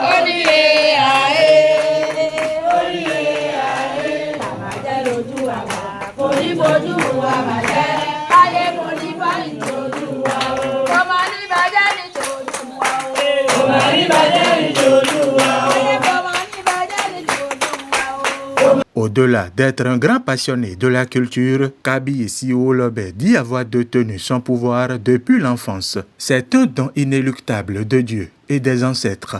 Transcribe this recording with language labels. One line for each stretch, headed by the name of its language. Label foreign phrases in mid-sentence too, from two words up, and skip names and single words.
Yoruba: Ó ní ààyè. Ó ní ààyè. Àbàjẹ́ lójú àgbà kò ní tójú wa bàjẹ́. Ayé kò ní fáyì tójú wa o. Ọmọ ní bàjẹ́ ní tójú wa o. Ọmọ ní bàjẹ́ ní tójú wa o.
French: Au-delà d'être un grand passionné de la culture, Kaby Esi-O Olobé dit avoir détenu son pouvoir depuis l'enfance. C'est un don inéluctable de Dieu et des ancêtres.